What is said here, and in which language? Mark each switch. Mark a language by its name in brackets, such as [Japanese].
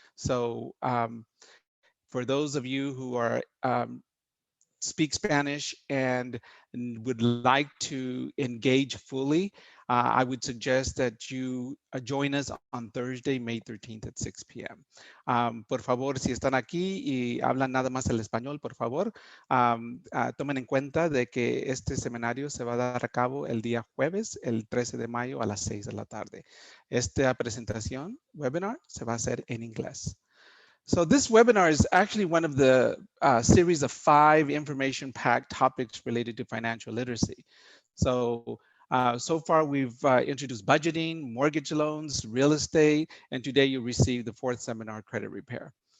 [English] So for those of you who are speak Spanish and would like to engage fully, I would suggest that you join us on Thursday, May 13th at 6 p.m. [Spanish] Por favor, si están aquí y hablan nada más el español, por favor, tomen en cuenta de que este seminario se va a dar a cabo el día jueves, el 13 de mayo a las 6 de la tarde. Esta presentación, webinar, se va a hacer en inglés. [English] So this webinar is actually one of the series of 5 information-packed topics related to financial literacy. So, so far we've introduced budgeting, mortgage loans, real estate, and today you receive the 4th seminar, credit repair.